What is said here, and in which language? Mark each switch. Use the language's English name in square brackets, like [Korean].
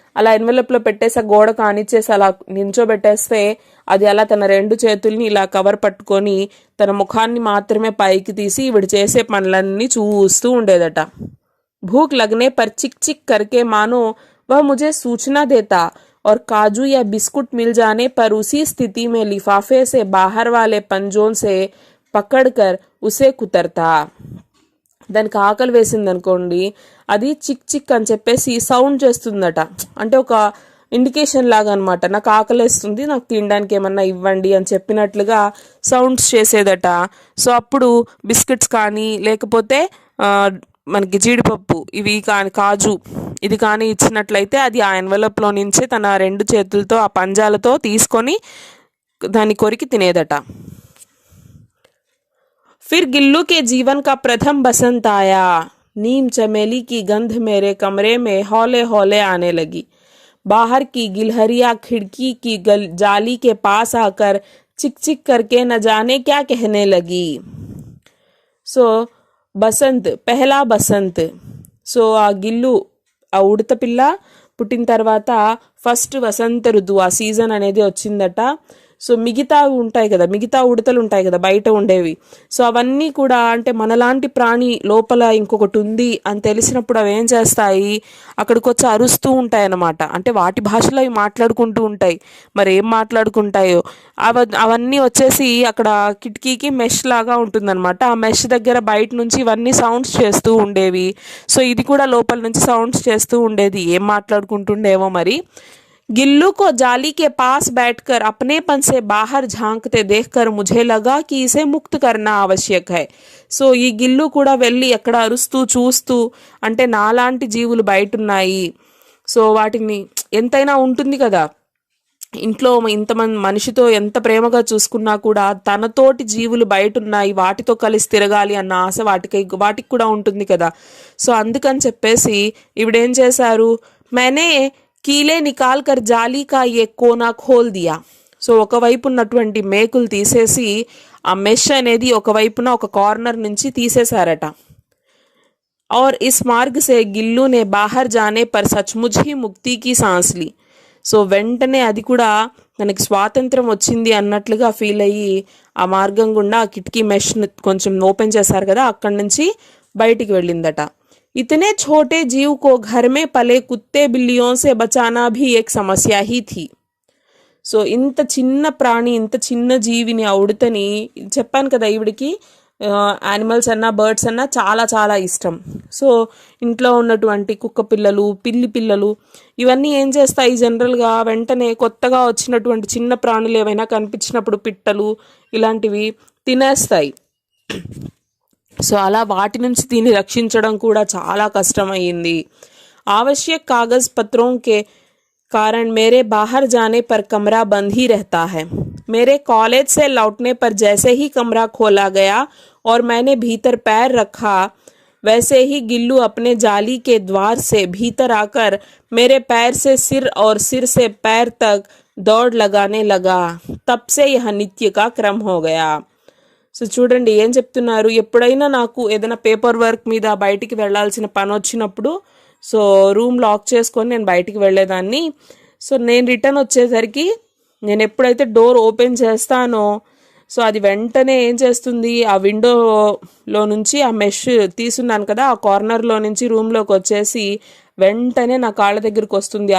[Telugu] అలా ఎన్వెలప్ లో పెట్టేసి గోడ కానిచ్చేసి అలా నించోబెట్టేస్తే అది అలా తన 2 చేతుల్ని ఇలా కవర్ పట్టుకొని తన ముఖాన్ని మాత్రమే పైకి తీసి ఈవిడ చేసే పనులన్నీ చూస్తూ ఉండేదట. [Hindi] भूख लगने पर चिक चिक करके मानो वह मुझे सूचना देता और काजू या बिस्कुट मिल जाने पर उसी स्थिति में लिफाफे से बाहर वाले पंजों से पकड़कर उसे कुतरता. [Telugu] దానికి ఆకలి వేసింది అనుకోండి, అది చిక్ చిక్ అని చెప్పేసి సౌండ్ చేస్తుందట, అంటే ఒక ఇండికేషన్ లాగా అనమాట, నాకు ఆకలేస్తుంది, నాకు తినడానికి ఏమన్నా ఇవ్వండి అని చెప్పినట్లుగా సౌండ్స్ చేసేదట. సో అప్పుడు బిస్కెట్స్ కానీ లేకపోతే మనకి జీడిపప్పు ఇవి కానీ కాజు ఇది కానీ ఇచ్చినట్లయితే అది ఆ ఎన్వెలప్లో నుంచి తన 2 చేతులతో ఆ పంజాలతో తీసుకొని దాన్ని కొరికి తినేదట. [Hindi] फिर गिल्लू के जीवन का प्रथम बसंत आया. नीम चमेली की गंध मेरे कमरे में हौले हौले आने लगी. बाहर की गिलहरियां खिड़की की जाली के पास आकर चिक चिक करके न जाने क्या कहने लगी. [Telugu] సో బసంత్, పెహలా బసంత్. సో ఆ గిల్లు, ఆ ఉడత పిల్ల పుట్టిన తర్వాత ఫస్ట్ వసంత ఋతువు, ఆ సీజన్ అనేది వచ్చిందట. సో మిగతా ఉంటాయి కదా, మిగతా ఉడతలు ఉంటాయి కదా బయట ఉండేవి, సో అవన్నీ కూడా అంటే మనలాంటి ప్రాణి లోపల ఇంకొకటి ఉంది అని తెలిసినప్పుడు అవి ఏం చేస్తాయి, అక్కడికి వచ్చి అరుస్తూ ఉంటాయి అన్నమాట. అంటే వాటి భాషలో అవి మాట్లాడుకుంటూ ఉంటాయి, మరి ఏం మాట్లాడుకుంటాయో అవన్నీ వచ్చేసి అక్కడ కిటికీకి మెష్ లాగా ఉంటుందన్నమాట, ఆ మెష్ దగ్గర బయట నుంచి ఇవన్నీ సౌండ్స్ చేస్తూ ఉండేవి. సో ఇది కూడా లోపల నుంచి సౌండ్స్ చేస్తూ ఉండేది, ఏం మాట్లాడుకుంటుండేవో మరి. [Hindi] गिल्लू को जाली के पास बैठकर अपनेपन से बाहर झांकते देखकर मुझे लगा कि इसे मुक्त करना आवश्यक है. [Telugu] సో ఈ గిల్లు కూడా వెళ్ళి ఎక్కడ అరుస్తూ చూస్తూ, అంటే నాలాంటి జీవులు బయట ఉన్నాయి, సో వాటిని ఎంతైనా ఉంటుంది కదా, ఇంట్లో ఇంతమంది మనిషితో ఎంత ప్రేమగా చూసుకున్నా కూడా తనతోటి జీవులు బయట ఉన్నాయి, వాటితో కలిసి తిరగాలి అన్న ఆశ వాటికి కూడా ఉంటుంది కదా. సో అందుకని చెప్పేసి ఇవిడేం చేశారు, [Hindi] मैंने కీలే నికాల్ కర్ జాలీ కా ఏ కోనా ఖోల్ దియా. [Telugu] సో ఒకవైపు ఉన్నటువంటి మేకులు తీసేసి ఆ మెష్ అనేది ఒకవైపున ఒక కార్నర్ నుంచి తీసేశారట. [Hindi] और इस मार्ग से गिल्लू ने बाहर जाने पर सचमुच ही मुक्ति की सांस ली. [Telugu] సో వెంటనే అది కూడా తనకి స్వాతంత్రం వచ్చింది అన్నట్లుగా ఫీల్ అయ్యి ఆ మార్గం గుండా ఆ కిటికీ మెష్ కొంచెం ఓపెన్ చేశారు కదా, అక్కడి నుంచి బయటికి వెళ్ళిందట. [Hindi] इतने छोटे जीव को घर में पले कुत्ते बिल्लियों से बचाना भी एक समस्या ही थी. [Telugu] సో ఇంత చిన్న ప్రాణి, ఇంత చిన్న జీవిని, ఆ ఉడతని, చెప్పాను కదా ఈవిడికి యానిమల్స్ అన్నా బర్డ్స్ అన్నా చాలా చాలా ఇష్టం. సో ఇంట్లో ఉన్నటువంటి కుక్క పిల్లలు, పిల్లి పిల్లలు ఇవన్నీ ఏం చేస్తాయి, జనరల్గా వెంటనే కొత్తగా వచ్చినటువంటి చిన్న ప్రాణులు ఏవైనా కనిపించినప్పుడు పిట్టలు ఇలాంటివి తినేస్తాయి. సో అలా వాటి నుంచి దీన్ని రక్షించడం కూడా చాలా కష్టమైంది. [Hindi] आवश्यक कागज पत्रों के कारण मेरे बाहर जाने पर कमरा बंद ही रहता है. मेरे कॉलेज से लौटने पर जैसे ही कमरा खोला गया और मैंने भीतर पैर रखा, वैसे ही गिल्लू अपने जाली के द्वार से भीतर आकर मेरे पैर से सिर और सिर से पैर तक दौड़ लगाने लगा। तब से यह नित्य का क्रम हो गया। [Telugu] సో చూడండి ఏం చెప్తున్నారు, ఎప్పుడైనా నాకు ఏదైనా పేపర్ వర్క్ మీద బయటికి వెళ్ళాల్సిన పని వచ్చినప్పుడు సో రూమ్ లాక్ చేసుకొని నేను బయటికి వెళ్ళేదాన్ని. సో నేను రిటర్న్ వచ్చేసరికి నేను ఎప్పుడైతే డోర్ ఓపెన్ చేస్తానో సో అది వెంటనే ఏం చేస్తుంది, ఆ విండోలో నుంచి ఆ మెష్ తీసున్నాను కదా ఆ కార్నర్లో నుంచి రూమ్లోకి వచ్చేసి వెంటనే నా కాళ్ళ దగ్గరికి వస్తుంది.